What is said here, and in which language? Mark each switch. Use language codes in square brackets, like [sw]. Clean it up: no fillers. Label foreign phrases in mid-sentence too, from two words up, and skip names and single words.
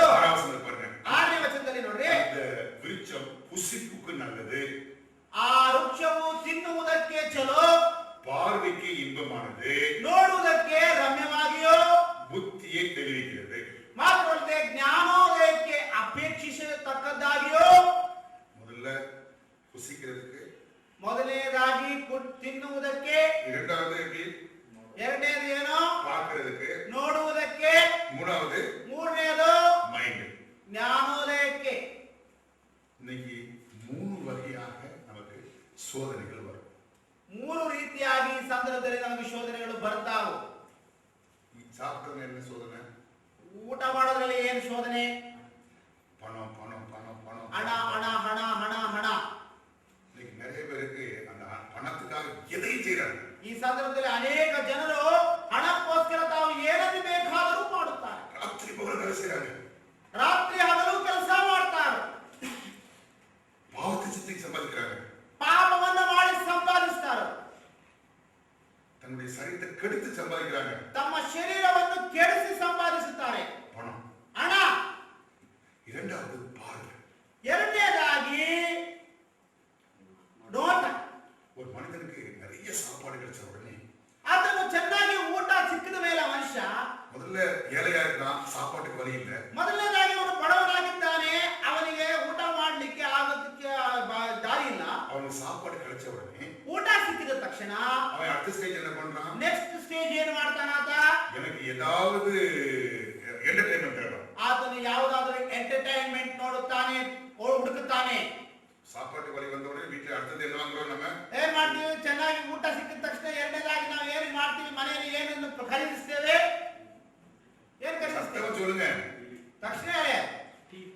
[ta] 6ನೇ வசனத்தை பாருங்க. [kn] 6ನೇ ವಚನದಲ್ಲಿ ನೋಡ್ರಿ, [ta] அந்த விருட்சம் புசிப்புக்கு நல்லது, [kn] ಆ ವೃಕ್ಷವು ತಿನ್ನುವುದಕ್ಕೆ ಚಲೋ, [ta] பார்வைக்கு இன்பமானது, [kn] ನೋಡುವುದಕ್ಕೆ ರಮ್ಯವಾಗಿಯೋ, [ta] புத்தியை தெளிவிக்கிறது. [kn] ಮಾತ್ರವಲ್ಲದೆ ಜ್ಞಾನೋದಯಕ್ಕೆ ಅಪೇಕ್ಷಿಸತಕ್ಕದ್ದಾಗಿಯೋ. [ta] முதல்ல புசிக்கிறதுக்கு, [kn] ಮೊದಲನೇದಾಗಿ ತಿನ್ನುವುದಕ್ಕೆ, [ta] இரண்டாவது எப்படி [kn] ಎರಡನೇದು ಏನೋ [ta] பார்க்கிறதுக்கு, [kn] ನೋಡುವುದಕ್ಕೆ, [ta] மூணாவது [kn] ಮೂರನೇದು [ta] மைண்ட். [kn] ಜ್ಞಾನೋದಯಕ್ಕೆ. [ta] இன்னைக்கு 3 வகையாக நமக்கு சோதனைகள் வரும். [kn] 3 ರೀತಿಯಾಗಿ ಈ ಸಂದರ್ಭದಲ್ಲಿ ನಮಗೆ ಶೋಧನೆಗಳು ಬರ್ತಾವು. [ta] ಈ சாப்பிட்டவங்க என்ன சோதனை? [kn] ಊಟ ಮಾಡೋದ್ರಲ್ಲಿ ಏನು ಶೋಧನೆ? [ta] பணம் பணம் பணம் பணம் [kn] ಹಣ ಹಣ ಹಣ ಹಣ ಹಣ. [ta] இன்னைக்கு நிறைய பேருக்கு அந்த பணத்துக்காக எதையும் செய்யறாங்க. [kn] ಈ ಸಂದರ್ಭದಲ್ಲಿ ಅನೇಕ ಜನರು ಹಣಕ್ಕೋಸ್ಕರ ತಾವು ಏನನ್ನು ಬೇಕಾದರೂ ಮಾಡುತ್ತಾರೆ. [ta] ராத்திரி பகல் வேலை செய்யறாங்க, [kn] ರಾತ್ರಿ ಹಗಲು ಕೆಲಸ ಮಾಡ್ತಾರೆ, [ta] பாவத்தை சித்திக்கு சம்பாதிக்கிறாங்க, [kn] ಪಾಪವನ್ನು ಮಾಡಿ ಸಂಪಾದಿಸ್ತಾರೆ, [ta] தன்னுடைய சரீரத்தை கெடுத்து சம்பாதிக்கிறாங்க, [kn] ತಮ್ಮ ಶರೀರವನ್ನು ಕೆಡಿಸಿ ಸಂಪಾದಿಸುತ್ತಾರೆ. [ta] பணம். [kn] ಹಣ. [ta] இரண்டாவது பார்வை. [kn] ಎರಡನೇದಾಗಿ ನೋಟ. [ta] ஒரு மனிதனுக்கு நிறைய சாப்பாடு கிடைச்ச உடனே, [kn] ಅದನ್ನು ಚೆನ್ನಾಗಿ ಊಟ ಸಿಕ್ಕಿದ ಮೇಲೆ ಮನುಷ್ಯ [ta] முதல்ல ஏழையா இருக்கான், சாப்பாட்டுக்கு வழி இல்லை. [kn] ಮೊದಲನೇದಾಗಿ ಅವನು ಬಡವನಾಗಿದ್ದಾನೆ, ಅವನಿಗೆ ಊಟ ಮಾಡಲಿಕ್ಕೆ ಆಗೋದಕ್ಕೆ ದಾರಿ ಇಲ್ಲ. [ta] அவனுக்கு சாப்பாடு கிடைச்ச உடனே [kn] ಊಟ ಸಿಕ್ಕಿದ ತಕ್ಷಣ [ta] அவன் அடுத்த ஸ்டேஜ் என்ன பண்றான்? [en] next stage [kn] ಏನು ಮಾಡ್ತಾನ ಆತ? [ta] எனக்கு ஏதாவது ಎಂಟರ್ಟೈನ್ಮೆಂಟ್ வேணும். [kn] ಆತನು ಯಾವುದಾದರೂ ಎಂಟರ್ಟೈನ್ಮೆಂಟ್ ನೋಡುತ್ತಾನೆ, ಹುಡುಕುತ್ತಾನೆ. [ta] சாப்பாட்டு வழி வந்த உடனே வீட்டுல அடுத்தது என்ன வாங்குறோம்? நம்ம [kn] ಏನ್ ಮಾಡ್ತೀವಿ? ಚೆನ್ನಾಗಿ ಊಟ ಸಿಕ್ಕಿದ ತಕ್ಷಣ ಎರಡನೇದಾಗಿ ನಾವು ಏನು ಮಾಡ್ತೀವಿ? ಮನೆಯಲ್ಲಿ ಏನನ್ನು ಖರೀದಿಸ್ತೇವೆ? ಏನ್ ಖರೀದಿಸ್ತೇವೆ? [ta] சொல்லுங்க. [kn] ತಕ್ಷಣ